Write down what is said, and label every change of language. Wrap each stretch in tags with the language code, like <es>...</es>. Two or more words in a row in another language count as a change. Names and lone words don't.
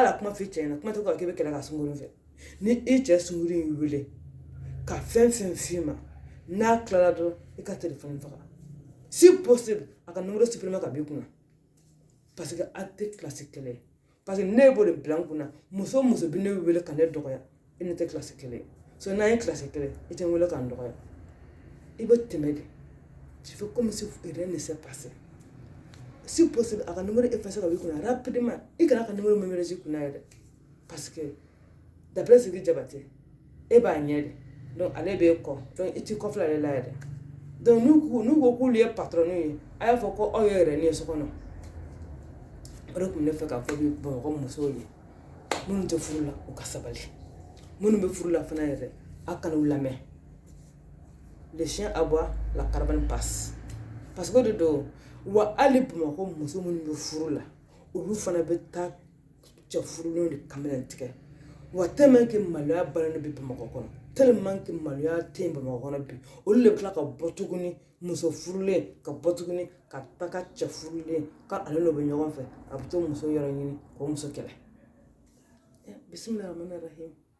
<bm>ala kuma fɔ i cɛ ɲɛna kuma tɛ ko k'i bɛ kɛlɛ ka sunkuru fɛ ni i cɛ sunkuru y'i wele ka fɛn fɛn f'i ma n'a tilala dɔrɔn i ka telefɔni faga</bm> <fr>si possible</fr> <bm>a ka numéro supprimer ka b'i kunna</bm> <fr>parce que</fr> <bm>a tɛ kilasi kɛlɛ ye</bm> <fr>parce que</fr> <bm>ne b'o de bila n kunna muso muso bɛ ne wele ka ne dɔgɔya e ne tɛ kilasi kɛlɛ ye so n'an ye kilasi kɛlɛ i tɛ n wele k'an dɔgɔya i bɛ tɛmɛ de</bm> <fr>tu fais comme si rien ne s'est passé si possible</fr> <bm>a ka numéro effacer ka b'i kunna rapidement i kana ka numéro mémoriser i kunna yɛrɛ</bm> <fr>parce que d'après ce que</fr> <bm>Jabate e b'a ɲɛ de donc ale b'e kɔ donc i t'i kɔfilɛ ale la yɛrɛ donc n'u ko k'olu ye patron ye a y'a fɔ ko aw ye yɛrɛ ni ye so kɔnɔ o de tun bɛ ne fɛ k'a fɔ bi bamakɔ musow ye minnu tɛ furu la u ka sabali minnu bɛ furu la fana yɛrɛ a kana u lamɛn</bm> <fr>le chien aboie la caravane passe parce que</fr> <bm>o de don wa hali bamakɔ muso minnu bɛ furu la olu fana bɛ taa cɛ furulenw de kamalen tigɛ wa</bm> <fr>tellement que</fr> <bm>maloya bannen bɛ bamakɔ kɔnɔ</bm> <fr>tellement que</fr> <bm>maloya tɛ yen bamakɔ kɔnɔ bi olu de bɛ tila ka bɔ tuguni muso furulen ka bɔ tuguni ka taga cɛ furulen ka ale n'o bɛ ɲɔgɔn fɛ a bɛ to muso yɔrɔ ɲini k'o muso kɛlɛ</bm> <ar>بسم الله الرحمن الرحيم</ar>